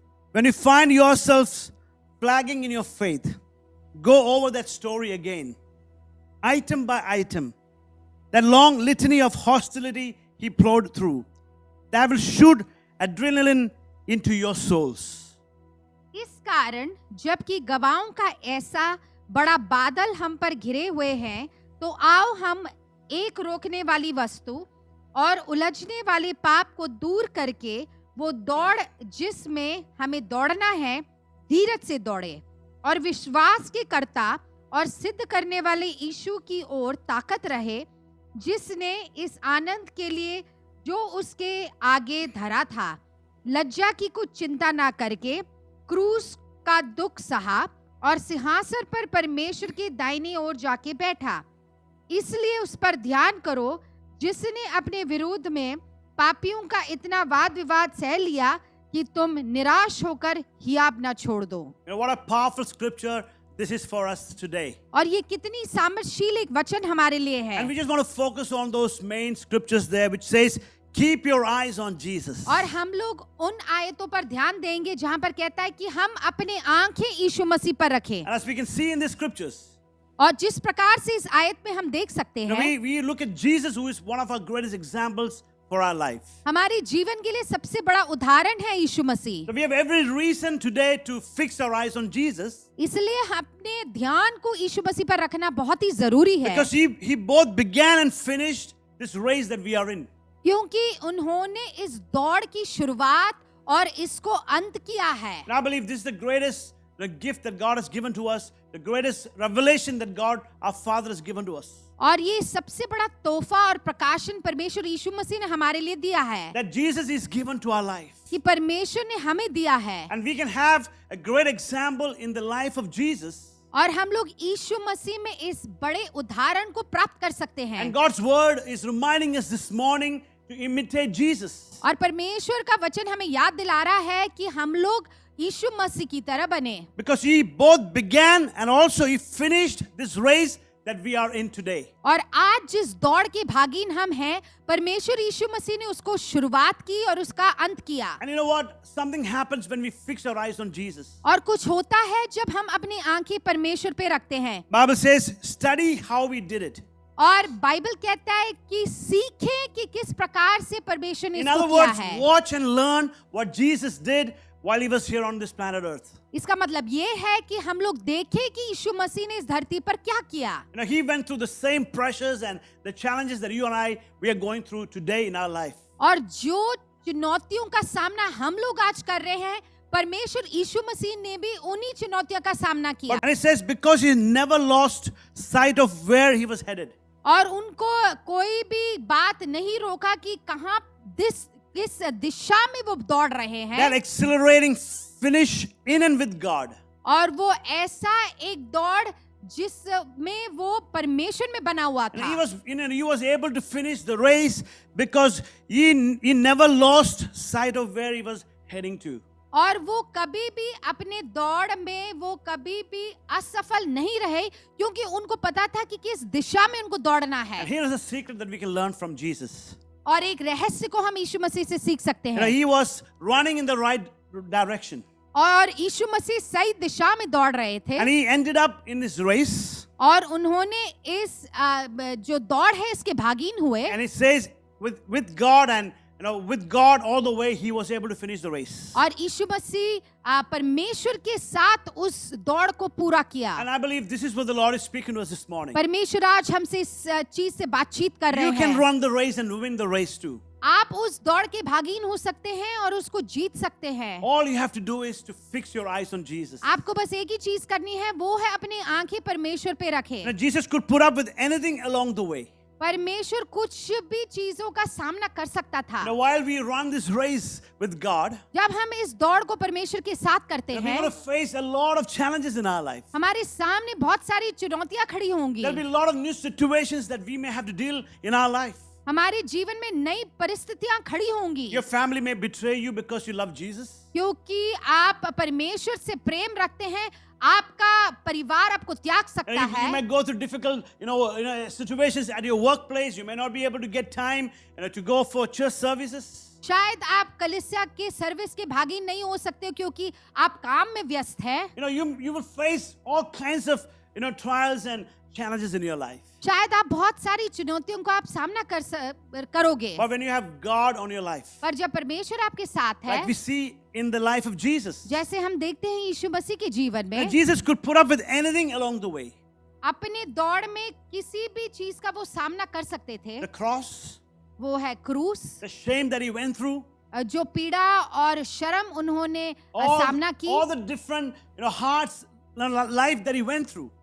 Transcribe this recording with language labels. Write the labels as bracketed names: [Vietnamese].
[English] When you find yourselves flagging in your faith, go over that story again, item by item. That long litany of hostility he plowed through, that will shoot adrenaline into your souls. [Hindi] इस कारण जबकि गवाहों का ऐसा बड़ा बादल हम पर घिरे हुए हैं, तो आओ हम एक रोकने वाली वस्तु, और उलझने वाले पाप को दूर करके वो दौड़ जिसमें हमें दौड़ना है धीरज से दौड़े और विश्वास के कर्ता और सिद्ध करने वाले यीशु की ओर ताकत रहे, जिसने इस आनंद के लिए जो उसके आगे धरा था लज्जा की कुछ चिंता ना करके क्रूस का दुख सहा और सिंहासन पर परमेश्वर के दाहिनी ओर जाके बैठा। इसलिए उस पर ध्यान करो जिसने अपने विरोध में पापियों का इतना वाद विवाद सह लिया कि तुम निराश होकर हियाब ना छोड़ दो। [English] You know, what a powerful scripture this is for us today. [Hindi] और ये कितनी सामर्थ्यशील एक वचन हमारे लिए है। [English] And we just want to focus on those main scriptures there which says, keep your eyes on Jesus. [Hindi] और हम लोग उन आयतों पर ध्यान देंगे जहां पर कहता है कि हम अपने आंखें यीशु मसीह पर रखें। [English] And as we can see in the scriptures, [Hindi] और जिस प्रकार से इस आयत में हम देख सकते [English] you know, [Hindi] हैं, [English] we look at Jesus, who is one of our greatest examples for our life. [Hindi] हमारे जीवन के लिए सबसे बड़ा उदाहरण है यीशु मसीह। [English] So we have every reason today to fix our eyes on Jesus, [Hindi] इसलिए अपने ध्यान को यीशु मसीह पर रखना बहुत ही जरूरी है, [English] because he both began and finished this race that we are in. [Hindi] क्योंकि उन्होंने इस दौड़ की शुरुआत और इसको अंत किया है। [English] And I believe this is the greatest gift that God has given to us, the greatest revelation that God our Father has given to us. [Hindi] और ये सबसे बड़ा तोहफा और प्रकाशन परमेश्वर यीशु मसीह ने हमारे लिए दिया है, [English] That Jesus is given to our life. [Hindi] कि परमेश्वर ने हमें दिया है। [English] And we can have a great example in the life of Jesus. [Hindi] और हम लोग यीशु मसीह में इस बड़े उदाहरण को प्राप्त कर सकते हैं। [English] And God's word is reminding us this morning to imitate Jesus. [Hindi] और परमेश्वर का वचन हमें याद दिला रहा है कि हम लोग यीशु मसीह की तरह बने, [English] Because he both began and also he finished this race that we are in today. [Hindi] और आज जिस दौड़ के भागीन हम हैं, परमेश्वर यीशु मसीह ने उसको शुरुआत की और उसका अंत किया। [English] And you know what? Something happens when we fix our eyes on Jesus. [Hindi] और कुछ होता है जब हम अपनी आंखें परमेश्वर पे रखते हैं। [English] Bible says, study how we did it. [Hindi] और बाइबल कहता है कि सीखें कि किस प्रकार से परमेश्वर ने [English] In [Hindi] इसको [English] other [Hindi] किया [English] words, [Hindi] है। [English] watch and learn what Jesus did while he was here on this planet Earth. [Hindi] इसका मतलब ये है कि हम लोग देखें कि यीशु मसीह ने इस धरती पर क्या किया। [English] You know, he went through the same pressures and the challenges that you and I we are going through today in our life. [Hindi] और जो चुनौतियों का सामना हम लोग आज कर रहे हैं, परमेश्वर यीशु मसीह ने भी उन्हीं चुनौतियों का सामना किया। [English] And it says because he never lost sight of where he was headed. [Hindi] और उनको कोई भी बात नहीं रोका कि कहाँ किस दिशा में वो दौड़ रहे [English] That [Hindi] हैं। [English] accelerating finish in and with God. [Hindi] और वो ऐसा एक दौड़ जिसमें वो परमेश्वर में बना हुआ [English] And [Hindi] था। [English] he was able to finish the race because he never lost sight of where he was heading to. [Hindi] और वो कभी भी अपने दौड़ में वो कभी भी असफल नहीं रहे, क्योंकि उनको पता था कि किस दिशा में उनको दौड़ना [English] And [Hindi] है। [English] here is a secret that we can learn from Jesus. [Hindi] और एक रहस्य को हम यीशु मसीह से सीख सकते [English] You know, [Hindi] हैं। [English] he was running in the right direction. [Hindi] और यीशु मसीह सही दिशा में दौड़ रहे थे, [English] And he ended up in this race. [Hindi] और उन्होंने इस जो दौड़ है इसके भागीन हुए। [English] And it says with God and with God all the way he was able to finish the race. [Hindi] और यीशु मसीह परमेश्वर के साथ उस दौड़ को पूरा किया। [English] And I believe this is what the Lord is speaking to us this morning. [Hindi] परमेश्वर आज हमसे इस चीज से बातचीत कर रहे [English] You can [Hindi] हैं। [English] run the race and win the race too. [Hindi] आप उस दौड़ के भागीन हो सकते हैं और उसको जीत सकते हैं। [English] All you have to do is to fix your eyes on Jesus. [Hindi] आपको बस एक ही चीज करनी है, वो है अपनी आंखें परमेश्वर पे रखें। [English] Now, Jesus could put up with anything along the way. [Hindi] परमेश्वर कुछ भी चीजों का सामना कर सकता था। [English] Now, while we run this race with God, [Hindi] जब हम इस दौड़ को परमेश्वर के साथ करते [English] we're [Hindi] हैं, [English] going to face a lot of challenges in our life. [Hindi] हमारे सामने बहुत सारी चुनौतियां खड़ी होंगी। [English] There'll be a lot of new situations that we may have to deal in our life. [Hindi] हमारे जीवन में नई परिस्थितियां खड़ी होंगी, [English] Your family may betray you because you love Jesus. [Hindi] क्योंकि आप परमेश्वर से प्रेम रखते हैं। आपका परिवार आपको त्याग सकता [English] You [Hindi] है। [English] may go through difficult, situations at your workplace. You may not be able to get time, to go for church services. [Hindi] शायद आप कलीसिया के सर्विस के भागीन नहीं हो सकते हो क्योंकि आप काम में व्यस्त हैं। [English] You will face all kinds of, trials and challenges in your life. [Hindi] शायद आप बहुत सारी चुनौतियों का आप सामना करोगे, [English] But when you have God on your life, [Hindi] पर जब परमेश्वर आपके साथ है, [English] like we see in the life of Jesus, [Hindi] जैसे हम देखते हैं यीशु मसीह के जीवन में, [English] Jesus could put up with anything along the way. [Hindi] अपने दौड़ में किसी भी चीज का वो सामना कर सकते थे। [English] The cross, [Hindi] वो है क्रूस, [English] the shame that he went through, [Hindi] जो पीड़ा और शर्म उन्होंने सामना की, [English] all the different hearts, life that he went through.